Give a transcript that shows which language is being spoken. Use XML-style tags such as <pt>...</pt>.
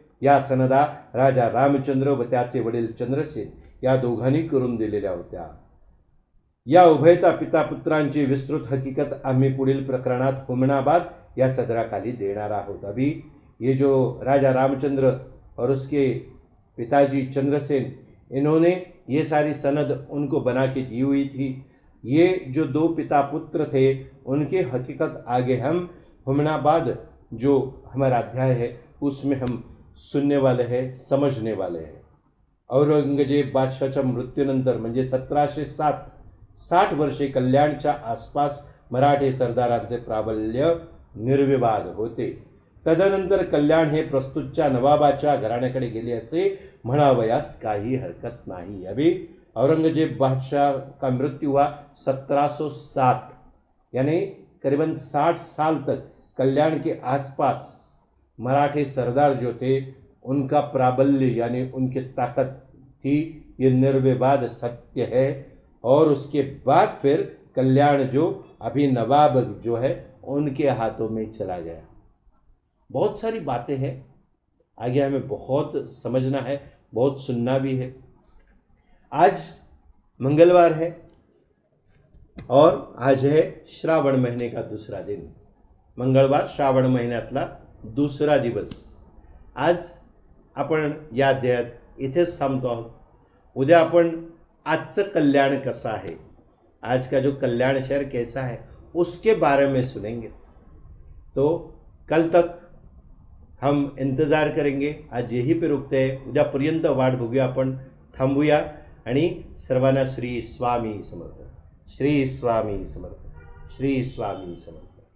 <mr>या सनदा राजा रामचंद्र व त्याचे वडील चंद्रसेन या दोघांनी करून दिलेल्या होत्या। या उभयता पिता पुत्रांची विस्तृत हकीकत आम्ही पुढील प्रकरणात हुमनाबाद या सदराखाली देणार आहोत।</mr> <hi>अभी ये जो राजा रामचंद्र और उसके पिताजी चंद्रसेन, इन्होंने ये सारी सनद उनको बना के दी हुई थी। ये जो दो पिता पुत्र थे उनकी हकीकत आगे हम हुमनाबाद जो हमारा अध्याय है उसमें हम सुनने वाले हैं, समझने वाले हैं।</hi> <mr>औरंगजेब बादशाहच्या मृत्यूनंतर म्हणजे 1760 वर्षे कल्याणच्या आसपास मराठे सरदारांचे प्राबल्य निर्विवाद होते। तदनंतर कल्याण हे प्रस्तुतच्या नवाबाच्या घराण्याकडे गेले असे म्हणावयास काही हरकत नाही।</mr> <hi>अभी औरंगजेब बादशाह का मृत्यु हुआ 1707, यानी करीबन 60 साल तक कल्याण के आसपास मराठे सरदार जो थे उनका प्राबल्य यानी उनकी ताकत थी, ये निर्विवाद सत्य है। और उसके बाद फिर कल्याण जो अभी नवाब जो है उनके हाथों में चला गया। बहुत सारी बातें हैं, आगे हमें बहुत समझना है, बहुत सुनना भी है। आज मंगलवार है और आज है श्रावण महीने का दूसरा दिन।</hi> <mr>मंगळवार श्रावण महिन्यातला दुसरा दिवस। आज आपण या अध्यायात इथेच थांबतो आहोत। उद्या आपण आजचं कल्याण कसं आहे,</mr> <hi>आज का जो कल्याण शहर कैसा है उसके बारे में सुनेंगे। तो कल तक हम इंतज़ार करेंगे। आज यही पे रुकते हैं,</hi> <mr>उद्यापर्यंत वाट बघूया, आपण थांबूया आणि सर्वांना श्री स्वामी समर्थ, श्री स्वामी समर्थ, श्री स्वामी समर्थ।</mr>